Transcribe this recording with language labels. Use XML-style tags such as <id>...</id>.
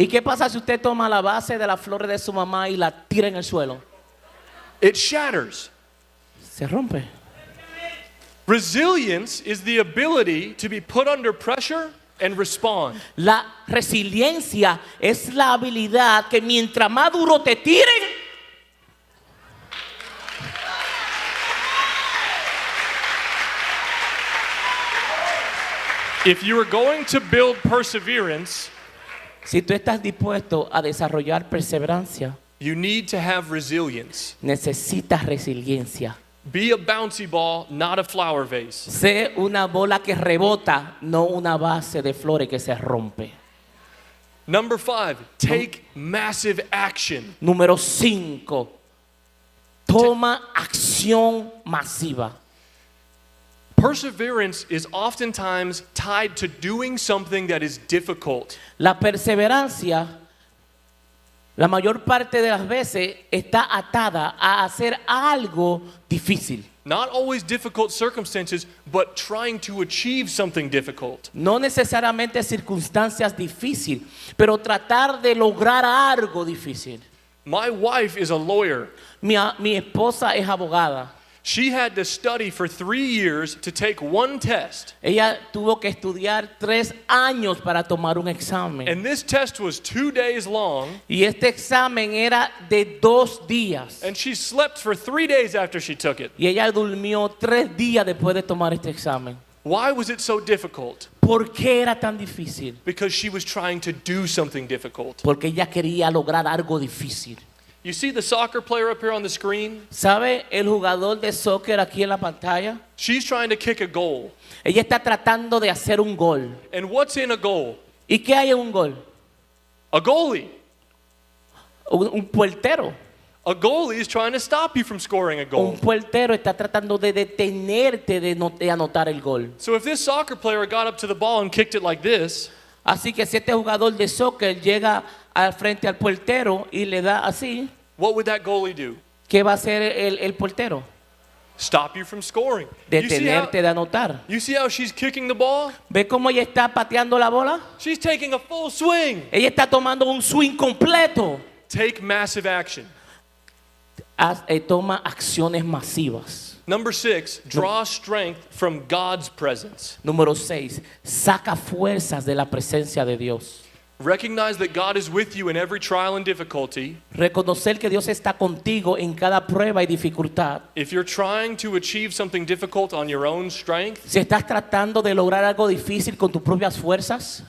<es>¿Y qué pasa si usted toma la base de las flores de su mamá y la tira en el suelo?</es> <en>It shatters.</en> <es>Se rompe.</es> <en>Resilience is the ability to be put under pressure and respond.</en> <es>La resiliencia es la habilidad que mientras más duro te tiren,</es> <en>If you are going to build perseverance,</en> <es>si tú estás dispuesto a desarrollar perseverancia,</es> <en>you need to have resilience.</en> <es>necesitas resiliencia.</es> <en>Be a bouncy ball, not a flower vase.</en> <es>Sé una bola que rebota, no una base de flores que se rompe.</es> <en>Number 5, take massive action.</en> <es>Número 5, toma acción masiva.</es> <en>Perseverance is oftentimes tied to doing something that is difficult.</en> <es>La perseverancia, la mayor parte de las veces, está atada a hacer algo difícil.</es> <en>Not always difficult circumstances, but trying to achieve something difficult.</en> <es>No necesariamente circunstancias difíciles, pero tratar de lograr algo difícil.</es> <en>My wife is a lawyer.</en> <es>Mi esposa es abogada.</es> <en>She had to study for 3 years to take one test.</en> <es>Ella tuvo que estudiar 3 años para tomar un examen.</es> <en>And this test was 2 days long.</en> <es>Y este examen era de 2 días.</es> <en>And she slept for 3 days after she took it.</en> <es>Y ella durmió 3 días después de tomar este examen.</es> <en>Why was it so difficult?</en> <es>¿Por qué era tan difícil?</es> <en>Because she was trying to do something difficult.</en> <es>Porque ella quería lograr algo difícil.</es> <en>You see the soccer player up here on the screen?</en> <es>¿Sabe el jugador de soccer aquí en la pantalla?</es> <en>She's trying to kick a goal.</en> <es>Ella está tratando de hacer un gol.</es> <en>And what's in a goal?</en> <es>¿Y qué hay en un gol?</es> <en>A goalie.</en> <es>Un puertero.</es> <en>A goalie is trying to stop you from scoring a</en> <es>Un</es> <en>goal.</en> <es>puertero está tratando de detenerte de anotar el gol.</es> <en>So if this soccer player got up to the ball and kicked it like this,</en> <es>Así que si este jugador de soccer llega al frente al portero y le da así,</es> <en>what would that goalie do?</en> <es>¿qué va a hacer el portero?</es> <en>Stop you from scoring.</en> <es>Detenerte de anotar.</es> <en>You see how she's kicking the ball?</en> <es>¿Ve cómo ella está pateando la bola?</es> <en>She's taking a full swing.</en> <es>Ella está tomando un swing completo.</es> <en>Take massive action.</en> <es>Toma acciones masivas.</es> <en>Number 6, draw strength from God's presence.</en> <es>Número 6, saca fuerzas de la presencia de Dios.</es> <en>Recognize that God is with you in every trial and difficulty.</en> <es>Reconocer que Dios está contigo en cada prueba y dificultad.</es> <en>If you're trying to achieve something difficult on your own strength,</en> <es>Si estás tratando de lograr algo difícil con tus propias fuerzas,</es>